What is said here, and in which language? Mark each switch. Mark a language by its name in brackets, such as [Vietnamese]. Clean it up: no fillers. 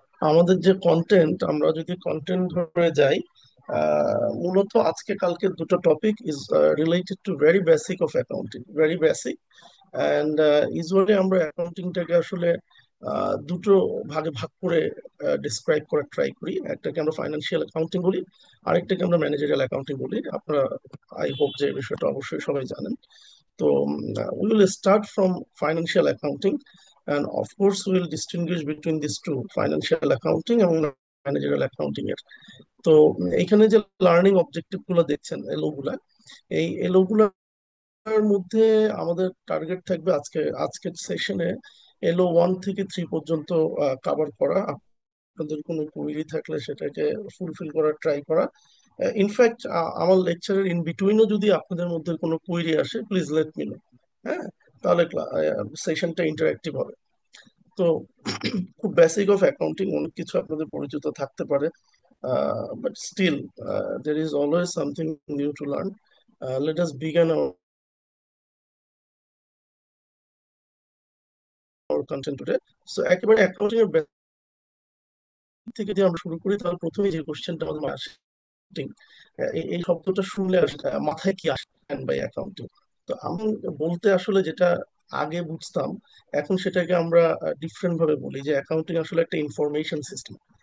[Bangla] আমাদের যে কন্টেন্ট, আমরা যদি কন্টেন্ট ধরে যাই, মূলত আজকে কালকে দুটো topic [English] is related to very basic [Bangla] of accounting, very basic. And usually আমরা অ্যাকাউন্টিংটাকে আসলে দুটো ভাগে ভাগ করে ডিসক্রাইব করার ট্রাই করি। একটাকে আমরা ফাইন্যান্সিয়াল অ্যাকাউন্টিং বলি, আরেকটাকে আমরা ম্যানেজারিয়াল অ্যাকাউন্টিং বলি। আপনারা [English] I hope [Bangla] যে এই বিষয়টা অবশ্যই সবাই জানেন। [English] তো we will start from financial accounting, and of course we will distinguish between these two, financial accounting [Bangla] এবং ম্যানেজারিয়াল অ্যাকাউন্টিং এর। তো এখানে যে লার্নিং অবজেক্টিভ গুলো দেখছেন, এলো গুলা, এই এলো গুলার মধ্যে আমাদের টার্গেট থাকবে আজকের সেশনে এলো 1 থেকে 3 পর্যন্ত কভার করা। আপনাদের কোনো কোয়েরি থাকলে সেটাকে ফুলফিল করার ট্রাই করা। ইনফ্যাক্ট আমার লেকচারের ইন বিটুইনও যদি আপনাদের মধ্যে কোনো কোয়েরি আসে, [English] Please let me know. [Bangla] হ্যাঁ, তাহলে সেশনটা ইন্টারেক্টিভ হবে। তো খুব বেসিক অফ অ্যাকাউন্টিং, অনেক কিছু আপনাদের পরিচিত থাকতে পারে, [English] But still there is always something new to learn. Let us begin our content today. [Bangla] So একেবারে অ্যাকাউন্টিং এর basic থেকে যদি আমরা শুরু করি, তাহলে প্রথমেই যে কোশ্চেনটা আমাদের মাথায় আসে, accounting, এই শব্দটা শুনলে মাথায় কি আসে বাই অ্যাকাউন্টিং? তো আমি বলতে আসলে যেটা আগে বুঝতাম, এখন সেটাকে আমরা ডিফারেন্ট ভাবে বলি যে অ্যাকাউন্টিং আসলে একটা ইনফরমেশন সিস্টেম।